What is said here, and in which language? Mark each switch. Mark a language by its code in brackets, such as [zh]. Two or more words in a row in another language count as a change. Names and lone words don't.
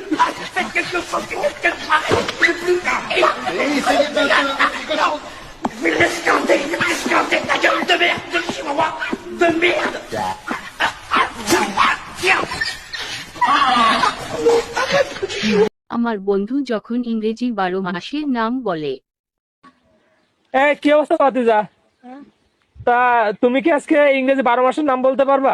[fr] Essayez de... ta gueule de merde, de chihuahua de merde. [bn] আমার বন্ধু যখন ইংরেজি 12 মাসের নাম বলে। কি অবস্থা পাতিজা? তা তুমি কি আজকে ইংরেজি 12 মাসের নাম বলতে পারবা?